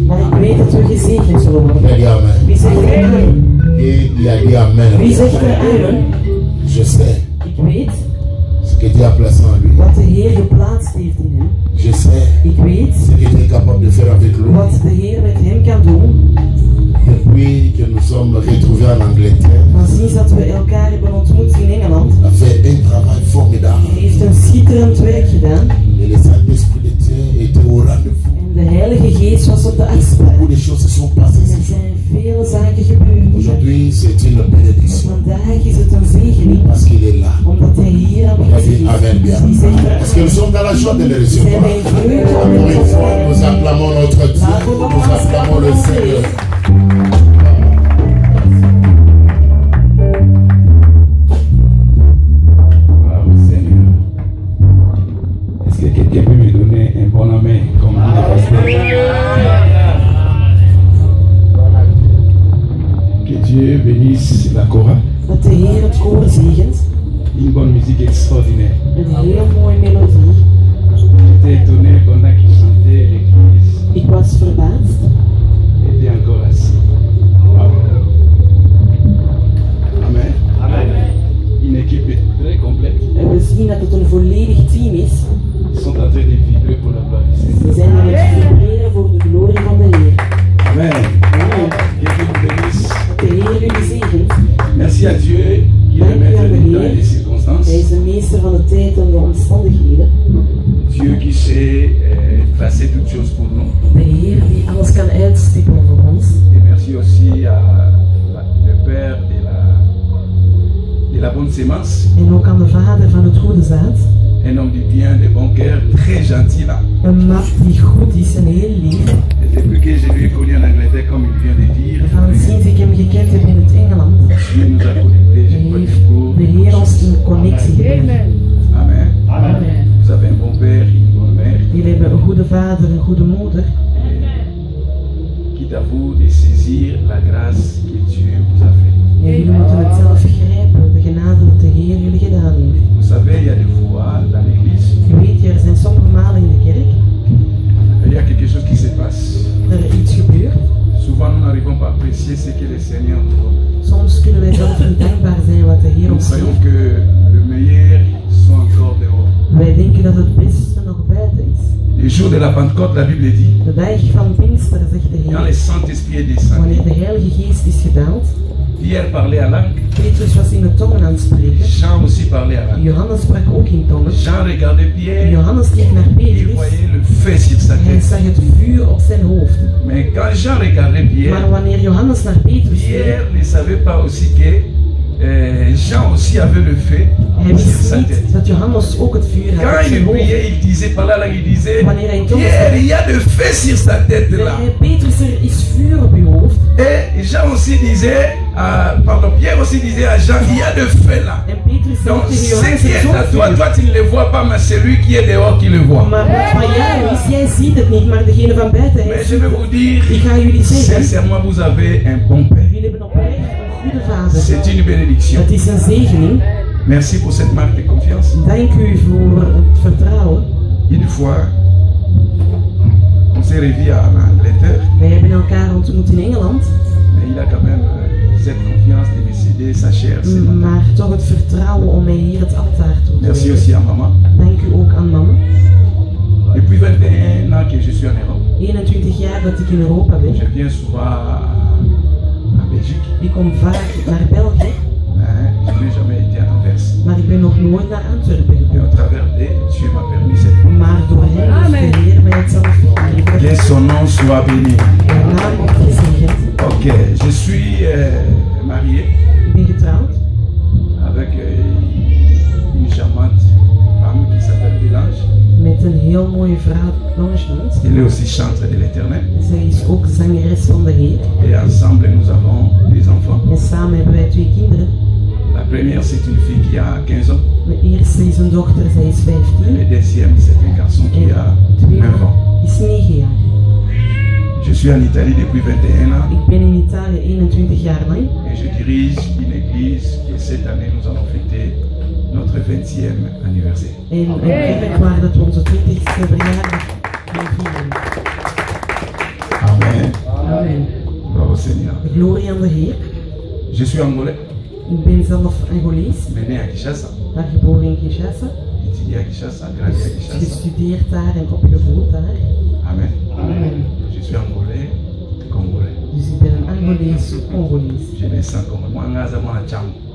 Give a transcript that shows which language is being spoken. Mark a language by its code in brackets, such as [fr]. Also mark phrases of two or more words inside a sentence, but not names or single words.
[nl] Maar ik weet dat we gezegend zullen worden. [fr] Dis Amen. [nl] Wie zegt er amen? [fr] Et il a dit Amen. [nl] Wie zegt er amen? [fr] Je sais [nl] Ik weet [fr] ce que Dieu a placé en lui. [nl] wat de Heer geplaatst heeft in hem. [fr] Je sais [nl] Ik weet [fr] ce que Dieu est capable de faire avec lui. [nl] wat de Heer met hem kan doen. [fr] Depuis que nous sommes retrouvés en Angleterre, [nl] Van sinds dat we elkaar hebben ontmoet in Engeland, [fr] il a fait un travail formidable. [nl] hij heeft een schitterend werk gedaan. [fr] Et le Saint-Esprit de Dieu était au rendez-vous. [nl] En de Heilige Geest was op de afspraak. [fr] Beaucoup de choses se sont passées. [nl] Er zijn vele zaken gebeurd. [fr] Aujourd'hui, c'est une bénédiction. [nl] Vandaag is het een zegening, [fr] Parce qu'il est là. [nl] omdat hij hier [fr] Il a [nl] aanwezig [fr] dit [nl] is. [fr] Amen bien. [nl] Die zegt er [fr] Est-ce que nous sommes dans la joie de le [nl] zijn [fr] recevoir? [nl] wij vreugde om [fr] Encore [nl] hem [fr] une [nl] te [fr] fois, [nl] ontvangen. [fr] nous acclamons notre Dieu, nous acclamons le Seigneur. Bravo Seigneur. Est-ce que quelqu'un peut me donner un bon amen comme dit le pasteur? Que Dieu bénisse la Cora. [nl] Dat de Heer het koor zegent. [fr] Une bonne musique extraordinaire. [nl] Een heel mooie melodie. [fr] J'étais étonné pendant qu'il chantait, l'église [nl] Ik was verbaasd. [fr] était encore assis. Wow. Amen. Amen. Une équipe très complète. [nl] En we zien dat het een volledig team is. [fr] Ils sont en train de vibrer pour la gloire du Seigneur. [nl] Ze zijn aan het vibreren voor de glorie van de Heer. Amen. Amen. [fr] Que Dieu vous bénisse. [nl] Dat de Heer jullie zegent. [fr] Merci à Dieu qui est le maître du temps et des circonstances. [nl] Hij is de meester van de tijd en de omstandigheden. [fr] Dieu qui sait tracer toutes choses pour nous. [nl] De Heer die alles kan uitstippelen voor ons. [fr] Et merci aussi à le Père de la bonne sémence, [nl] En ook aan de vader van het goede zaad. [fr] un homme du bien, de bon cœur, très gentil là. [nl] Een man die goed is en heel lief. [fr] Et depuis que je lui ai connu en Angleterre, comme il vient de dire, [nl] Van sinds ik hem gekend heb in het Engeland, [fr] Dieu nous a connectés, je crois [nl] heeft [fr] du coup. [nl] de Heer ons in connectie gebracht. Amen. Amen. [fr] Vous avez un bon père, une bonne mère, [nl] Jullie hebben een goede vader, een goede moeder. [fr] quitte à vous de saisir la grâce que Dieu vous a fait. [nl] En jullie moeten het zelf grijpen, de genade dat de Heer jullie gedaan heeft. [fr] Vous savez, il y a des fois dans l'église, [nl] Je weet, er zijn sommige malen in de kerk, [fr] il y a quelque chose qui se passe. [nl] dat er iets gebeurt. [fr] Souvent, nous n'arrivons pas à apprécier ce que le Seigneur nous donne. [nl] Soms kunnen wij zelf niet dankbaar zijn wat de Heer [fr] Nous [nl] ons [fr] croyons [nl] geeft. [fr] que le meilleur sont encore dehors. [nl] Wij denken dat het beste nog buiten is. [fr] Le jour de la Pentecôte, la Bible dit, [nl] De dag van Pinkster, zegt de [fr] quand le [nl] Heer, [fr] Saint-Esprit est descendu, [nl] wanneer de Heilige Geest is gedaald. [fr] Pierre parlait à langue, [nl] Petrus was in de tongen aan het spreken. [fr] Jean aussi parlait à langue. [nl] Johannes sprak ook in tongen. [fr] Jean regardait Pierre, [nl] Johannes keek naar [fr] il [nl] Petrus. [fr] voyait le feu sur sa [nl] Hij [fr] tête. [nl] zag het vuur op zijn hoofd. [fr] Mais quand Jean regardait Pierre, [nl] Maar wanneer Johannes naar Petrus keek, [fr] Pierre ne savait pas aussi que Jean aussi avait le feu [nl] hij [fr] sur [nl] wist [fr] sa [nl] niet [fr] tête. [nl] dat Johannes ook het vuur had op [fr] Quand [nl] zijn [fr] il [nl] hoofd. [fr] priait, il disait par là, il disait, [nl] Wanneer hij in tongen [fr] Pierre, [nl] sprak, [fr] il y a de feu sur sa tête [nl] zei [fr] là. [nl] hij, Petrus, er is vuur op uw hoofd. [fr] Et Jean aussi disait, Pierre aussi disait à Jean, il y a de feu là. [nl] En Petrus zei [fr] Donc, [nl] tegen [fr] ce [nl] Johannes, [fr] qui [nl] er is [fr] est à [nl] ook [fr] toi, [nl] vuur. [fr] toi tu ne le vois pas, mais c'est lui qui est dehors qui le voit. [nl] Maar wat van jou is, jij ziet het niet, maar degene van buiten, hij [fr] Mais je [nl] ziet [fr] vais [nl] het. [fr] vous dire, [nl] Ik ga jullie zeggen, [fr] sincèrement, vous avez un bon père. [nl] jullie hebben oprecht een goede vader. [fr] C'est une bénédiction. [nl] Het is een zegening. [fr] Merci pour cette marque de confiance. [nl] Dank u voor het vertrouwen. [fr] Une fois, on s'est revu en Angleterre, [nl] Wij hebben elkaar ontmoet in Engeland, [fr] mais il a quand même cette confiance de me céder sa chair. ce matin. [nl] maar toch het vertrouwen om mij hier het altaar toe te [fr] Merci [nl] wijden. [fr] aussi à maman. [nl] Dank u ook aan mama. [fr] Depuis 21 ans que je suis en Europe, [nl] 21 jaar dat ik in Europa ben. [fr] je viens souvent à Belgique, [nl] Ik kom vaak naar België, [fr] mais je n'ai jamais été à Anvers. [nl] maar ik ben nog nooit naar Antwerpen [fr] Et [nl] gekomen. [fr] au travers d'eux, Dieu m'a permis cette marque. [nl] Maar door hem heeft de Heer mij het zelf gegeven. [fr] Que son nom soit béni. [nl] Mijn naam wordt gezegend. [fr] Ok, je suis marié [nl] Ik ben getrouwd [fr] avec une charmante femme qui s'appelle Bélange. [nl] met een heel mooie vrouw, Blanche noemt. [fr] Elle est aussi chantre de l'Éternel. [nl] Zij is ook zangeres van de Heer. [fr] Et ensemble, nous avons des enfants. [nl] En samen hebben wij 2 kinderen. [fr] La première, c'est une fille qui a 15 ans. [nl] De eerste is een dochter, zij is 15. [fr] Le deuxième, c'est un garçon qui [nl] En [fr] a [nl] de 9 tweede [fr] ans. [nl] is 9 jaar. [fr] Je suis en Italie depuis 21 ans [nl] Ik ben in Italië 21 jaar lang. [fr] et je dirige une église et cette année, nous allons fêter notre 20e anniversaire. [nl] En een kerk waar dat we onze 20ste verjaardag gaan vieren. Amen. Amen. [fr] Bravo Seigneur. [nl] Glorie aan de Heer. [fr] Je suis angolais, [nl] Ik ben zelf Angolees, [fr] mais né à Kinshasa. [nl] daar geboren in Kinshasa. [fr] Étudié à Kinshasa, grandi à Kinshasa. [nl] Gestudeerd daar en opgevoed daar. Amen. Amen. [fr] Je suis angolais, congolais. [nl] Dus ik ben een Angolees, Congolees. [fr] Je me sens comme moi, [sw] ngaza mwana changu.